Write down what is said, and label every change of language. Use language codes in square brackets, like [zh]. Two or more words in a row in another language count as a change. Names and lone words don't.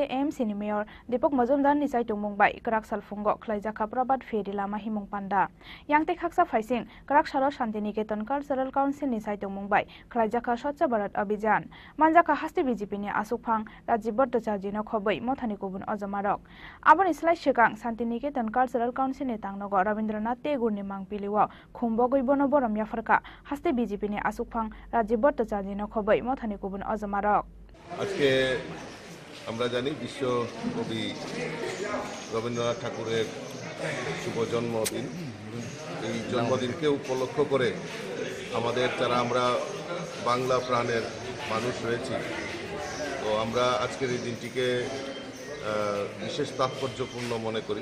[trp] एएमसीनि मेयर दीपक मजुमदारनि साइटं मुंबाई क्राक सालफुंगो ख्लाइजाखा प्रभात फेरी लामा हिमुं पान्दा यांते खाकसा फाइसिं क्राक सालो शान्तिनिकेतन कालचारल काउन्सिलनि साइटं मुंबाई ख्लाइजाखा स्वच्छ भारत अभियान मानजाखा हास्ते बीजेपीनि आसुकफां राजीव भट्टाचार्यनो खबै मथानि गुबुन अजमारक आबोनि स्लाइ सिगां शान्तिनिकेतन कालचारल काउन्सिलनि तांनगो रबीन्द्रनाथ टेगोरनि मांपिलिओ खुंबगै बनो बरम याफरका हास्ते बीजेपीनि आसुकफां राजीव भट्टाचार्यनो खबै मथानि गुबुन अजमारक। [bn] আজকে আমরা জানি বিশ্ব কবি রবীন্দ্রনাথ ঠাকুরের শুভ জন্মদিন। এই জন্মদিনকে উপলক্ষ করে আমাদের যারা আমরা বাংলা প্রাণের মানুষ রয়েছি, তো আমরা আজকের এই দিনটিকে বিশেষ তাৎপর্যপূর্ণ মনে করি।